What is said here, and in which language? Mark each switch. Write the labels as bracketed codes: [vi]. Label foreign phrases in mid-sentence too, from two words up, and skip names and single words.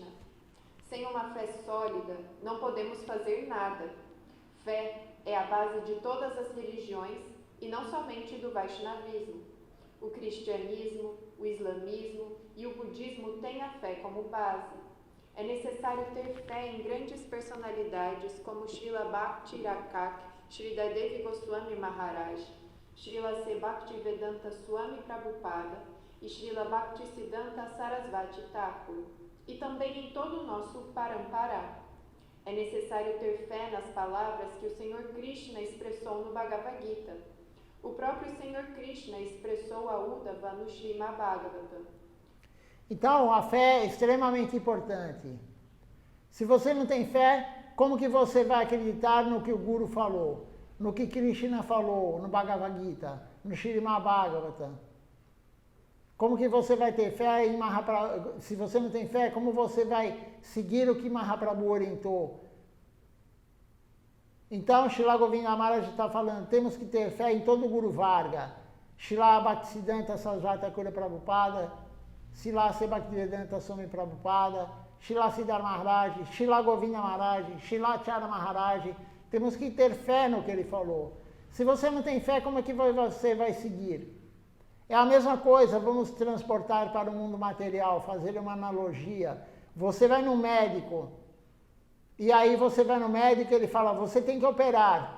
[pt] Sem uma fé sólida, não podemos fazer nada. Fé é a base de todas as religiões e não somente do Vaishnavismo. O cristianismo, o islamismo e o budismo têm a fé como base. É necessário ter fé em grandes personalidades como Srila Bhakti Rakak, Srila Devi Goswami Maharaj, Srila C. Bhaktivedanta Swami Prabhupada e Srila Bhaktisiddhanta Sarasvati Thakur, e também em todo o nosso Parampara. É necessário ter fé nas palavras que o Senhor Krishna expressou no Bhagavad Gita. O próprio Senhor Krishna expressou a Uddhava no Srimad Bhagavatam. Então, a fé é extremamente importante. Se você não tem fé, como que você vai acreditar no que o Guru falou? No que Krishna falou no Bhagavad Gita, no Srimad Bhagavatam? Como que você vai ter fé em Mahaprabhu? Se você não tem fé, como você vai seguir o que Mahaprabhu orientou? Então, Srila Govinda Maharaj está falando, temos que ter fé em todo o Guru Varga. Srila Bhaktisiddhanta Sarasvati Thakur Prabhupada, Srila C. Bhaktivedanta Swami Prabhupada, Srila Siddhar Maharaj, Srila Govinda Maharaj, Srila Acharya Maharaj. Temos que ter fé no que ele falou. Se você não tem fé, como é que você vai seguir? É a mesma coisa, vamos transportar para o mundo material, fazer uma analogia. Você vai no médico, e aí você vai no médico e ele fala, você tem que operar.